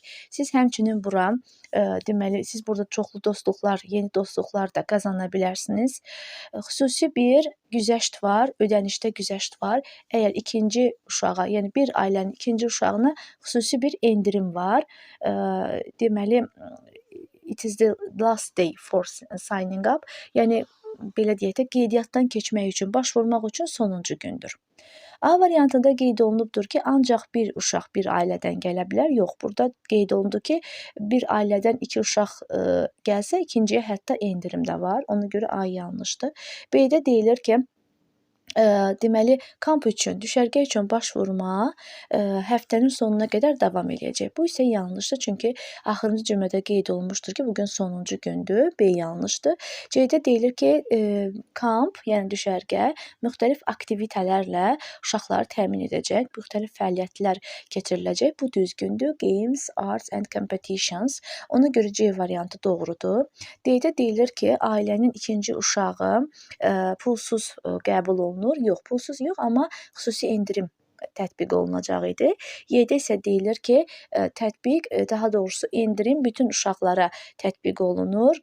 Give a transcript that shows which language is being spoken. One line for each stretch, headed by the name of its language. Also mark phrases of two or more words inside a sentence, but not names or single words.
Azerbaijani: Siz həmçinin bura, deməli, siz burada çoxlu dostluqlar, yeni dostluqlar da qazana bilərsiniz. Xüsusi bir güzəşt var, ödənişdə güzəşt var. Əgər ikinci uşağa, yəni bir ailənin ikinci uşağına xüsusi bir endirim var. Deməli,
English: it is the last day for signing up.
Azerbaijani: Yəni, belə deyək də, qeydiyyatdan keçmək üçün, başvurmaq üçün sonuncu gündür. A variantında qeyd olunubdur ki, ancaq bir uşaq bir ailədən gələ bilər. Yox, burada qeyd olundu ki, bir ailədən 2 uşaq gəlsə, ikinciyə hətta endirim də var. Ona görə A yanlışdır. B-də deyilir ki, deməli, kamp üçün, düşərgə üçün başvurma həftənin sonuna qədər davam edəcək. Bu isə yanlışdır, çünki axırıncı cümlədə qeyd olunmuşdur ki, bugün sonuncu gündür. B yanlışdır. C-də deyilir ki, kamp, yəni düşərgə, müxtəlif aktivitələrlə uşaqları təmin edəcək, müxtəlif fəaliyyətlər keçiriləcək. Bu düzgündür.
English: Games, arts and competitions.
Azerbaijani: Ona görə C variantı doğrudur. D-də deyilir ki, ailənin ikinci uşağı pulsuz qəbul olunur. Yox, pulsuz yox, amma xüsusi endirim tətbiq olunacaq idi. Y-də isə deyilir ki, tətbiq, daha doğrusu endirim bütün uşaqlara tətbiq olunur.